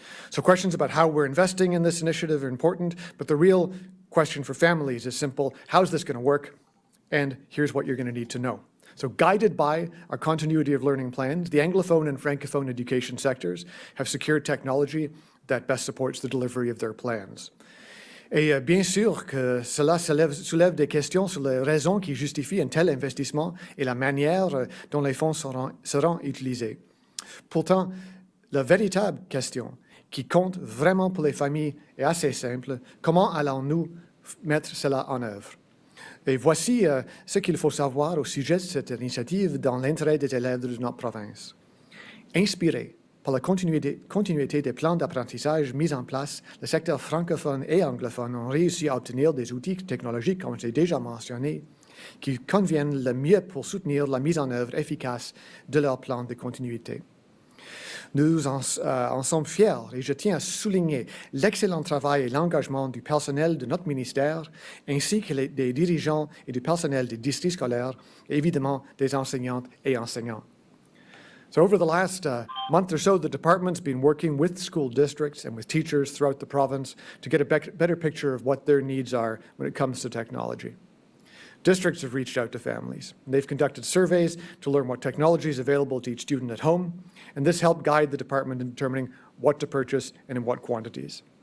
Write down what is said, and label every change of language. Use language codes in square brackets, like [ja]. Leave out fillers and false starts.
[en] So questions about how we're investing in this initiative are important, but the real question for families is simple: how's this going to work? And here's what you're going to need to know. So guided by our continuity of learning plans, the Anglophone and Francophone education sectors have secured technology that best supports the delivery of their plans. [fr] Et bien sûr que cela soulève des questions sur les raisons qui justifient un tel investissement et la manière dont les fonds seront utilisés. Pourtant, la véritable question qui compte vraiment pour les familles est assez simple: comment allons-nous mettre cela en œuvre? Et voici ce qu'il faut savoir au sujet de cette initiative dans l'intérêt des élèves de notre province. Inspiré par la continuité des plans d'apprentissage mis en place, le secteur francophone et anglophone ont réussi à obtenir des outils technologiques, comme j'ai déjà mentionné, qui conviennent le mieux pour soutenir la mise en œuvre efficace de leur plan de continuité. Nous en sommes fiers et je tiens à souligner l'excellent travail et l'engagement du personnel de notre ministère, ainsi que des dirigeants et du personnel des districts scolaires, et évidemment des enseignantes et enseignants. [en] So over the last month or so, the department's been working with school districts and with teachers throughout the province to get a better picture of what their needs are when it comes to technology. Districts have reached out to families. They've conducted surveys to learn what technology is available to each student at home, and this helped guide the department in determining what to purchase and in what quantities.